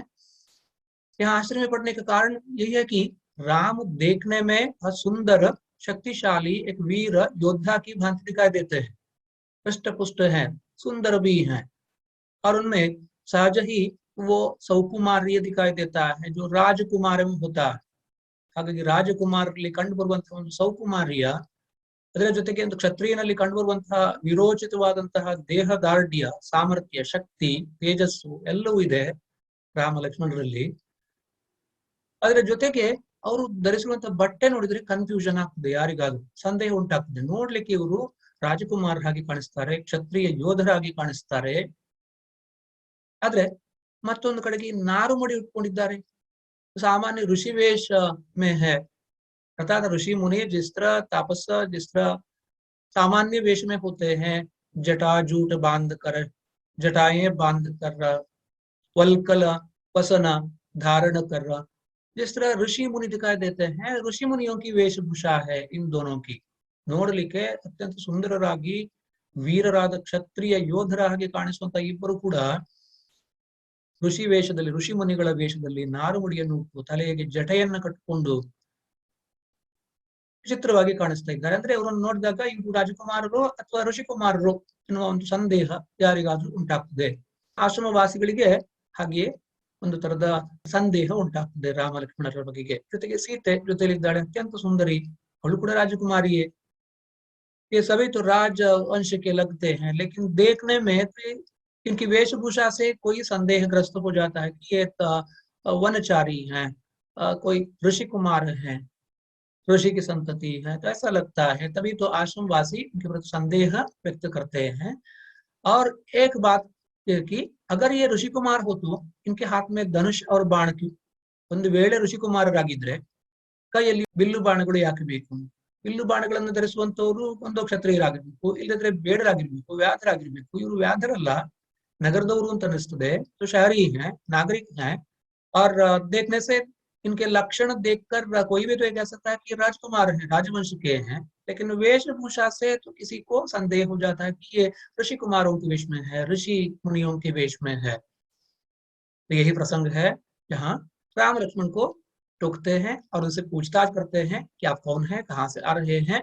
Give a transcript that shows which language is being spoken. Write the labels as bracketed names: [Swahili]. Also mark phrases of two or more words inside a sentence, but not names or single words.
[Hindi] यहाँ आश्चर्य में पड़ने का कारण यही है कि राम देखने में सुंदर, शक्तिशाली, एक वीर योद्धा की भांति दिखाई देते हैं, हृष्ट पुष्ट हैं, सुंदर भी हैं, और उनमें सहज ही वो सौकुमार्य दिखाई देता है, जो राजकुमार में होता है। [Kannada] ಹಾಗಾಗಿ ರಾಜಕುಮಾರರಲ್ಲಿ ಕಂಡುಬರುವಂತಹ ಒಂದು ಸೌಕುಮಾರ್ಯ, ಅದರ ಜೊತೆಗೆ ಒಂದು ಕ್ಷತ್ರಿಯನಲ್ಲಿ ಕಂಡುಬರುವಂತಹ ವಿರೋಚಿತವಾದಂತಹ ದೇಹದಾರ್ಢ್ಯ, ಸಾಮರ್ಥ್ಯ, ಶಕ್ತಿ, ತೇಜಸ್ಸು ಎಲ್ಲವೂ ಇದೆ ರಾಮ ಲಕ್ಷ್ಮಣರಲ್ಲಿ. ಅದರ ಜೊತೆಗೆ ಅವರು ಧರಿಸಿರುವಂತಹ ಬಟ್ಟೆ ನೋಡಿದ್ರೆ ಕನ್ಫ್ಯೂಷನ್ ಆಗ್ತದೆ, ಯಾರಿಗಾದ್ರೂ ಸಂದೇಹ ಉಂಟಾಗ್ತದೆ. ನೋಡ್ಲಿಕ್ಕೆ ಇವರು ರಾಜಕುಮಾರರಾಗಿ ಕಾಣಿಸ್ತಾರೆ, ಕ್ಷತ್ರಿಯ ಯೋಧರಾಗಿ ಕಾಣಿಸ್ತಾರೆ, ಆದ್ರೆ ಮತ್ತೊಂದು ಕಡೆಗೆ ನಾರುಮಡಿ ಉಟ್ಕೊಂಡಿದ್ದಾರೆ, [Hindi] सामान्य ऋषि वेश में है। अर्थात ऋषि मुनि जिस तरह तापस, जिस तरह सामान्य वेश में होते हैं, जटा जूट बांध कर, जटाएं बांध कर, वल्कल वसन धारण कर, जिस तरह ऋषि मुनि दिखाई देते हैं, ऋषि मुनियों की वेशभूषा है इन दोनों की। [Kannada] ನೋಡಲಿಕ್ಕೆ ಅತ್ಯಂತ ಸುಂದರರಾಗಿ ವೀರರಾದ ಕ್ಷತ್ರಿಯ ಯೋಧರಾಗಿ ಕಾಣಿಸುವಂತ ಇಬ್ಬರು ಕೂಡ ಋಷಿ ವೇಷದಲ್ಲಿ, ಋಷಿ ಮುನಿಗಳ ವೇಷದಲ್ಲಿ ನಾರುಮುಡಿಯನ್ನು ತಲೆಗೆ ಜಟೆಯನ್ನ ಕಟ್ಟಿಕೊಂಡು ವಿಚಿತ್ರವಾಗಿ ಕಾಣಿಸ್ತಾ ಇದ್ದಾರೆ. ಅಂದ್ರೆ ಅವರನ್ನು ನೋಡಿದಾಗ ಇವರು ರಾಜಕುಮಾರರು ಅಥವಾ ಋಷಿಕುಮಾರರು ಎನ್ನುವ ಒಂದು ಸಂದೇಹ ಯಾರಿಗಾದ್ರೂ ಉಂಟಾಗ್ತದೆ. ಆಶ್ರಮವಾಸಿಗಳಿಗೆ ಹಾಗೆಯೇ ಒಂದು ತರದ ಸಂದೇಹ ಉಂಟಾಗ್ತದೆ ರಾಮ ಲಕ್ಷ್ಮಣರ ಬಗೆಗೆ. ಜೊತೆಗೆ ಸೀತೆ ಜೊತೆಲಿದ್ದಾಳೆ, ಅತ್ಯಂತ ಸುಂದರಿ, ಅವಳು ಕೂಡ ರಾಜಕುಮಾರಿಯೇ. [Hindi] ये सभी तो राजवंश के लगते हैं, लेकिन देखने में तो इनकी वेशभूषा से कोई संदेहग्रस्त हो जाता है कि ये वनचारी हैं, कोई ऋषि कुमार हैं, ऋषि की संतति है, तो ऐसा लगता है। तभी तो आश्रमवासी इनके प्रति संदेह व्यक्त करते हैं। और एक बात कि अगर ये ऋषि कुमार हो तो इनके हाथ में धनुष और बाण क्यों? [Kannada] ಒಂದು ವೇಳೆ ಋಷಿಕುಮಾರರಾಗಿದ್ರೆ ಕೈಯಲ್ಲಿ ಬಿಲ್ಲು ಬಾಣಗಳು ಯಾಕೆ ಬೇಕು? ಬಿಲ್ಲು ಬಾಣಗಳನ್ನು ಧರಿಸುವಂತವರು ಒಂದು ಕ್ಷತ್ರಿಯರಾಗಿರ್ಬೇಕು, ಇಲ್ಲದ್ರೆ ಬೇಡರಾಗಿರ್ಬೇಕು, ವ್ಯಾಧರಾಗಿರ್ಬೇಕು. ಇವರು ವ್ಯಾಧರಲ್ಲ, नगरदौरू ಅಂತ ಅನಿಸ್ತದೆ, [Hindi] तो शहरी हैं, नागरिक हैं, और देखने से इनके लक्षण देखकर कोई भी तो ये कह सकता है कि राजकुमार हैं, राजवंश के हैं, लेकिन वेशभूषा से तो किसी को संदेह हो जाता है कि ये ऋषि कुमारों के वेश में है, ऋषि मुनियों के वेश में है। तो यही प्रसंग है जहाँ राम लक्ष्मण को टोकते हैं और उनसे पूछताछ करते हैं कि आप कौन हैं, कहाँ से आ रहे हैं।